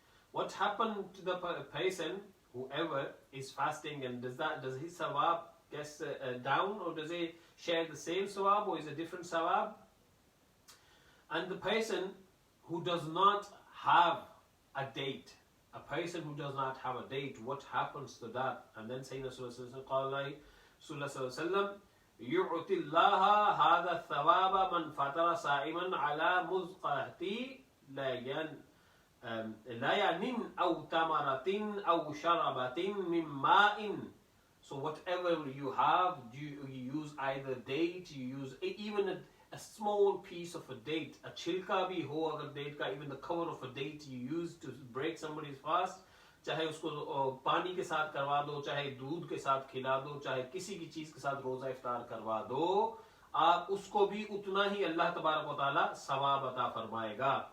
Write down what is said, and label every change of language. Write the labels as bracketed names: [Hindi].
[English] What happened to the person, whoever is fasting, and does his sawab get down, or does he share the same sawab, or is a different sawab? And the person who does not have a date, what happens to that? And then Sayyidina Rasulullah Sallallahu Alaihi Wasallam, [Arabic] يُعْتِ اللَّهَ هَذَا الثَّوَابَ مَنْ فَطَرَ صَائِمًا عَلَى مُزْقَةِ لَيَنٍ أَوْ تَمَرَةٍ أَوْ شَرَبَةٍ مِّن مَّاءٍ. [English] So whatever you have, you use either date, you use even a small piece of a date, [Hindi] a chilka bhi ho agar date ka, [English] even the cover of a date you use to break somebody's fast, [Hindi] चाहे उसको पानी के साथ करवा दो, चाहे दूध के साथ खिला दो, चाहे किसी की चीज के साथ रोजा इफ्तार करवा दो, आप उसको भी उतना ही अल्लाह तबारक व तआला सवाब अता फरमाएगा।